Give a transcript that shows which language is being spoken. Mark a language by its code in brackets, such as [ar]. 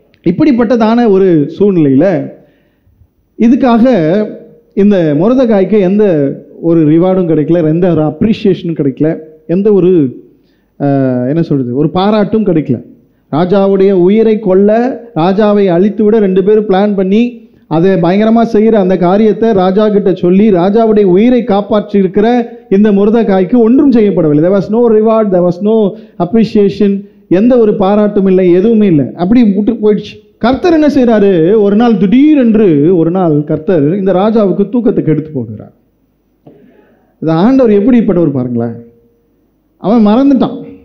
[ta] இப்படிப்பட்டதான ஒரு சூழ்நிலையில் இதுக்காக இந்த மொர்தெகாய்க்கு எந்த ஒரு ரிவார்டும் கிடைக்கல, எந்த ஒரு அப்ரிஷியேஷனும் கிடைக்கல, எந்த ஒரு என்ன சொல்றது, ஒரு பாராட்டும் கிடைக்கல. ராஜாவுடைய உயிரை கொல்ல, ராஜாவை அழித்து விட 2 பேரும் பிளான் பண்ணி அதை பயங்கரமாக செய்கிற அந்த காரியத்தை ராஜா கிட்ட சொல்லி ராஜாவுடைய உயிரை காப்பாற்றி இருக்கிற இந்த மொர்தெகாய்க்கு ஒன்றும் செய்யப்படவில்லை. [en] there was no reward, there was no appreciation, [ta] எந்த ஒரு பாராட்டும் இல்லை, எதுவுமே இல்லை. அப்படி விட்டு போயிடுச்சு. கர்த்தர் என்ன செய்கிறாரு? ஒரு நாள் திடீரென்று ஒரு நாள் கர்த்தர் இந்த ராஜாவுக்கு தூக்கத்தை கெடுத்து போகிறார். இந்த ஆண்டவர் எப்படிப்பட்டவர் பாருங்களேன். அவன் மறந்துட்டான்.